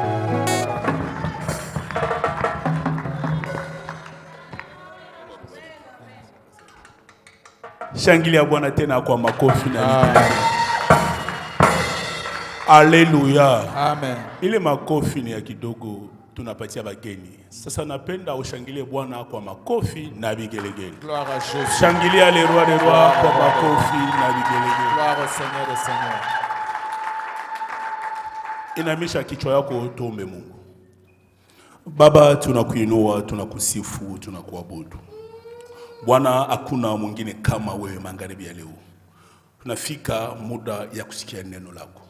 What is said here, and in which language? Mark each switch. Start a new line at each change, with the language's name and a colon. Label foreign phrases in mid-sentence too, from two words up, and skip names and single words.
Swahili: Shangilia Bwana tena kwa makofi na vigelegele. Haleluya. Amen. Ile makofi ni ya kidogo tunapatia bageni. Sasa napenda ushangilie Bwana kwa makofi na vigelegele.
French: Gloire à Jésus.
Swahili: Shangilia
French: le roi des rois
Swahili: kwa makofi na vigelegele.
French: Gloire au Seigneur des Seigneurs.
Swahili: Inamisha kichwa yako tuombe Mungu. Baba, tunakuinua, tunakusifu, tunakuabudu. Bwana, hakuna mwingine kama wewe magharibi ya leo. Tunafika muda ya kusikia neno lako.